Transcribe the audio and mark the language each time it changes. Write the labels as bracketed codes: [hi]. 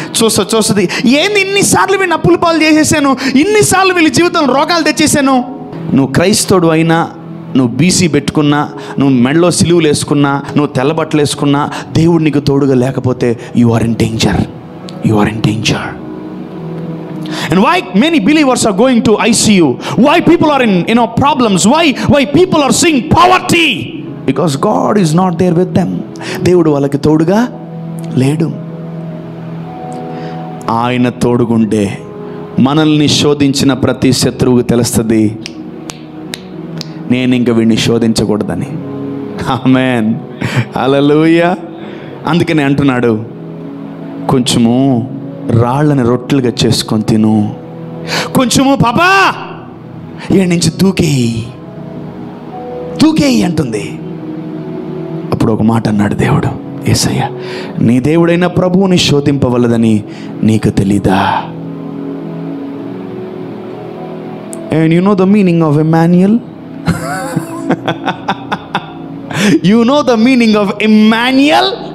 [te] చూస్తుంది ఏంది ఇన్నిసార్లు వీళ్ళని అప్పుల పాలు చేసేసాను, ఇన్నిసార్లు వీళ్ళ జీవితం రోగాలు తెచ్చేసాను. నువ్వు క్రైస్తవుడు అయినా, నువ్వు బీసీ పెట్టుకున్నా, నువ్వు మెడలో సిలువులు వేసుకున్నా, నువ్వు తెల్లబట్టలు వేసుకున్నా, దేవుడు నీకు తోడుగా లేకపోతే [en] You are in danger. You are in danger. And why many believers are going to ICU? Why people are in problems? Why people are seeing poverty? Because God is not there with them. [te] దేవుడు వాళ్ళకి తోడుగా లేడు. ఆయన తోడుగుంటే మనల్ని శోధించిన ప్రతి శత్రువుకు తెలుస్తుంది, నేను ఇంక వీడిని శోధించకూడదని. ఆమేన్. హల్లెలూయా. అందుకనే అంటున్నాడు, కొంచెము రాళ్ళని రొట్టెలుగా చేసుకొని తిను, కొంచెము పాపా ఈయన నుంచి దూకేయి అంటుంది. అప్పుడు ఒక మాట అన్నాడు దేవుడు, యేసయ్య, నీ దేవుడైన ప్రభువుని శోధింపవలదని నీకు తెలీదా? [en] And you know the meaning of Emmanuel? You know the meaning of Emmanuel?